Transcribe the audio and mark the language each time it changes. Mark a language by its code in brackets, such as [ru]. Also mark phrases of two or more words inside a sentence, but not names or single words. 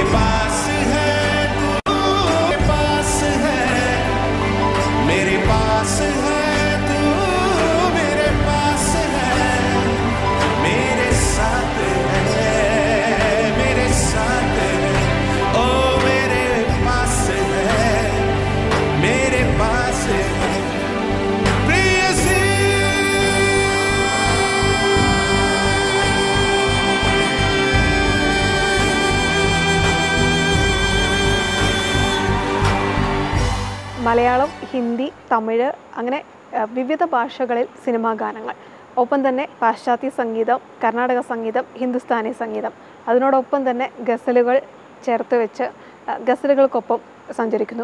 [hi] पास है, तू मेरे पास है, मेरे पास है, तू मेरे पास है, मेरे साथ है, मेरे साथ है, ओ मेरे पास है, मेरे पास है, प्रेयसी। [ml] മലയാളം, ഹിന്ദി, തമിഴ് അങ്ങനെ വിവിധ ഭാഷകളിൽ സിനിമാ ഗാനങ്ങൾ, ഒപ്പം തന്നെ പാശ്ചാത്യ സംഗീതം, കർണാടക സംഗീതം, ഹിന്ദുസ്ഥാനി സംഗീതം, അതിനോടൊപ്പം തന്നെ ഗസലുകൾ ചേർത്ത് വെച്ച് ഗസലുകൾക്കൊപ്പം സഞ്ചരിക്കുന്നു.